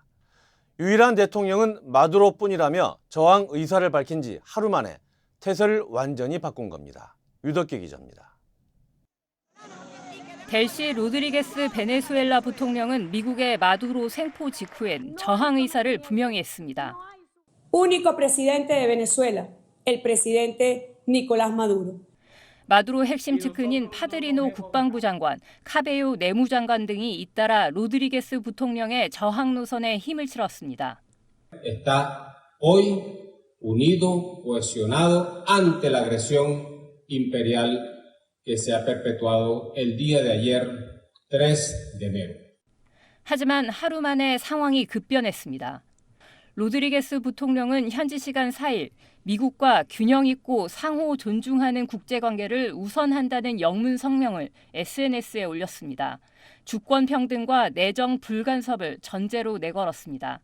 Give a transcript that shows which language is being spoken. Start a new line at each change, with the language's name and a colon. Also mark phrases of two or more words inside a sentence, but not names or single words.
Korean: 유일한 대통령은 마두로뿐이라며 저항 의사를 밝힌 지 하루 만에 태세를 완전히 바꾼 겁니다. 유덕기 기자입니다. 델시 로드리게스 베네수엘라 부통령은 미국의 마두로 생포 직후엔 저항 의사를 분명히 했습니다.
Spanish: Único presidente de Venezuela, el presidente Nicolás Maduro.
Korean: 마두로 핵심 측근인 파드리노 국방부 장관, 카베요 내무장관 등이 잇따라 로드리게스 부통령의 저항 노선에 힘을 실었습니다.
Spanish: Está hoy unido, cohesionado ante la agresión imperial que se ha perpetuado el día de ayer, 3 de enero.
Korean: 하지만 하루 만에 상황이 급변했습니다. 로드리게스 부통령은 현지 시간 4일 미국과 균형 있고 상호 존중하는 국제관계를 우선한다는 영문 성명을 SNS에 올렸습니다. 주권 평등과 내정 불간섭을 전제로 내걸었습니다.